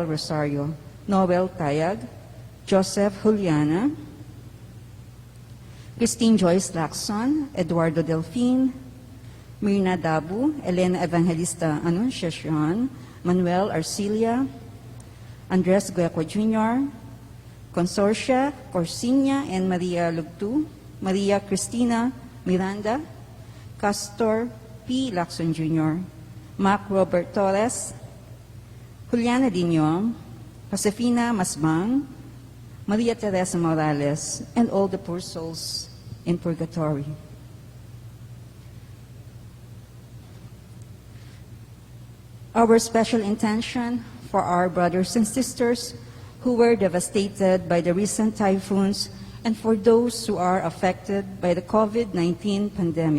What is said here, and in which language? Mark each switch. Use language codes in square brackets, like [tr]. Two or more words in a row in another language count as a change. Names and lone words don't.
[en] Rosario, Noel Tayag, Joseph Juliana, Christine Joyce Lacson, Eduardo Delfin, Mirna Dabu, Elena Evangelista Anunciacion, Manuel Arcilia, Andres Gueco Jr., Consorcia Corsinia and Maria Lugtu, Maria Cristina Miranda, Castor P. Lacson Jr., Mac Robert Torres, Juliana Dinyong, Josefina Masbang, Maria Teresa Morales, and all the poor souls in purgatory. Our special intention for our brothers and sisters who were devastated by the recent typhoons and for those who are affected by the COVID-19 pandemic.